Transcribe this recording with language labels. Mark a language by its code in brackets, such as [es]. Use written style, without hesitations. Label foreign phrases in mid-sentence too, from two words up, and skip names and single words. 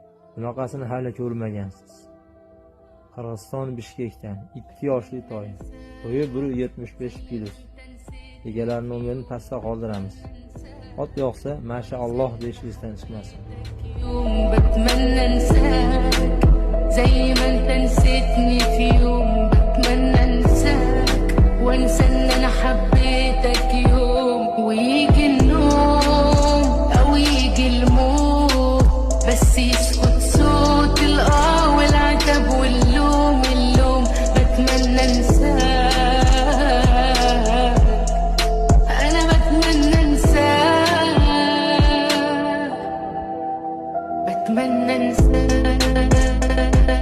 [uz] Bunaqasini hali ko'rmagansiz. Qirg'iziston Bishkekdan 2 yoshli toy. Bo'yi 1.75 kg. Egalarining umrini pastda qoldiramiz. Ot yoqsa, mashalloh deyish esdan chiqmasin. [ar] بتمنى انساك زي ما انت نسيتني في يوم، بتمنى انساك وانسى ان انا حبيتك يوم، ويجي النوم او يجي الموت بس يسكت صوت والعتب واللوم بتمنى انساك، انا بتمنى انساك، بتمنى انساك.